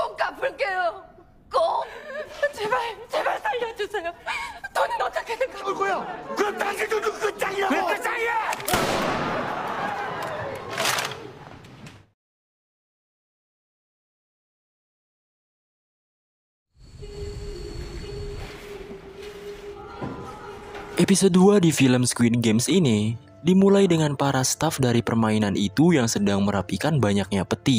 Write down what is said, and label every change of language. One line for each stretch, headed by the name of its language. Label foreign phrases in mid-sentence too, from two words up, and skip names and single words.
Korean: 갚을게요. 꼭. 제발, 제발 살려주세요. 돈은 어떻게든 갚을 거야. 그럼 당신도 끝장이라고. 왜 끝장이야?
Indonesian: Episode 2 di film Squid Games ini dimulai dengan para staf dari permainan itu yang sedang merapikan banyaknya peti.